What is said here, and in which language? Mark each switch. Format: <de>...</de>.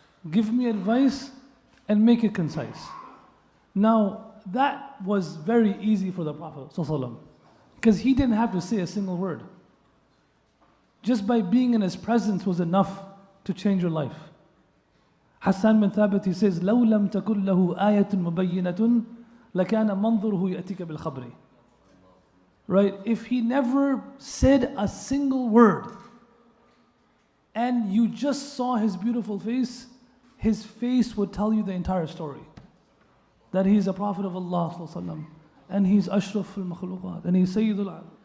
<en>Give me advice and make it concise. Now, that was very easy for the Prophet ﷺ, because he didn't have to say a single word. Just by being in his presence was enough to change your life. Hassan bin Thabit, he says,</en> <ar>لو لم تكن له آية مبينة لكان منظره يأتيك بالخبر.</ar> <en>Right? If he never said a single word and you just saw his beautiful face would tell you the entire story. That he's a prophet of Allah ﷺ, and he's Ashraf al-Makhluqat, and he's Sayyidul Alam.</en>